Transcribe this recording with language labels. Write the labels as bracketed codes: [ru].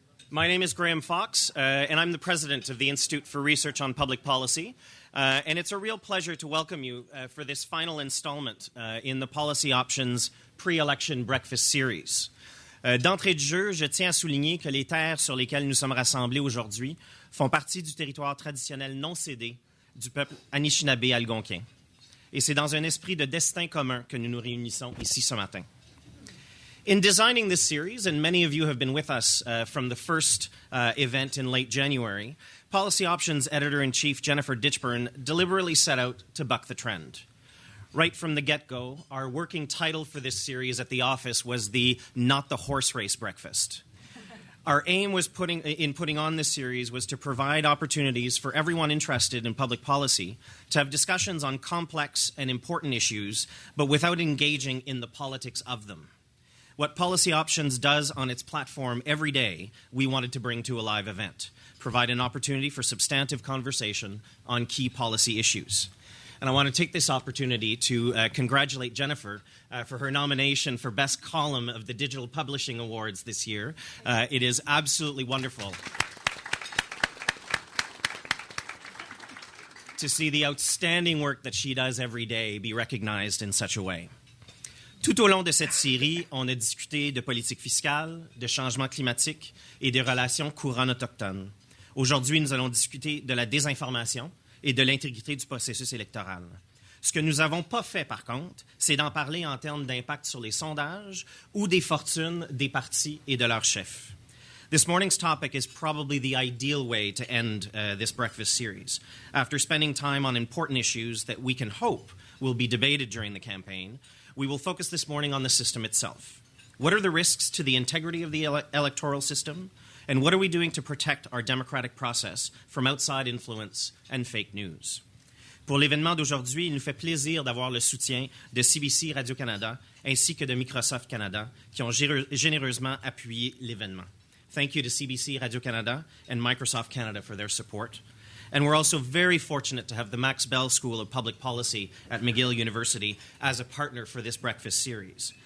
[en] My name is Graham Fox, and I'm the president of the Institute for Research on Public Policy. And it's a real pleasure to welcome you for this final installment in the Policy Options Pre-Election Breakfast Series. [fr] D'entrée de jeu, je tiens à souligner que les terres sur lesquelles nous sommes rassemblés aujourd'hui font partie du territoire traditionnel non cédé du peuple Anishinaabe-Algonquin. Et c'est dans un esprit de destin commun que nous nous réunissons ici ce matin. [en] In designing this series, and many of you have been with us from the first event in late January, Policy Options Editor-in-Chief Jennifer Ditchburn deliberately set out to buck the trend. Right from the get-go, our working title for this series at the office was the Not the Horse Race Breakfast. Our aim was putting on this series was to provide opportunities for everyone interested in public policy to have discussions on complex and important issues, but without engaging in the politics of them. What Policy Options does on its platform every day, we wanted to bring to a live event, provide an opportunity for substantive conversation on key policy issues. And I want to take this opportunity to congratulate Jennifer for her nomination for Best Column of the Digital Publishing Awards this year. It is absolutely wonderful to see the outstanding work that she does every day be recognized in such a way. [fr] Tout au long de cette série, on a discuté de politique fiscale, de changement climatique et des relations couronnes autochtones. Aujourd'hui, nous allons discuter de la désinformation et de l'intégrité du processus électoral. Ce que nous n'avons pas fait, par contre, c'est d'en parler en termes d'impact sur les sondages ou des fortunes des partis et de leurs chefs. [en] This morning's topic is probably the ideal way to end this breakfast series. After spending time on important issues that we can hope will be debated during the campaign, we will focus this morning on the system itself. What are the risks to the integrity of the electoral system? And what are we doing to protect our democratic process from outside influence and fake news? [fr] Pour l'événement d'aujourd'hui, il nous fait plaisir d'avoir le soutien de CBC Radio-Canada ainsi que de Microsoft Canada qui ont généreusement appuyé l'événement. [en] Thank you to CBC Radio-Canada and Microsoft Canada for their support. And we're also very fortunate to have the Max Bell School of Public Policy at McGill University as a partner for this breakfast series.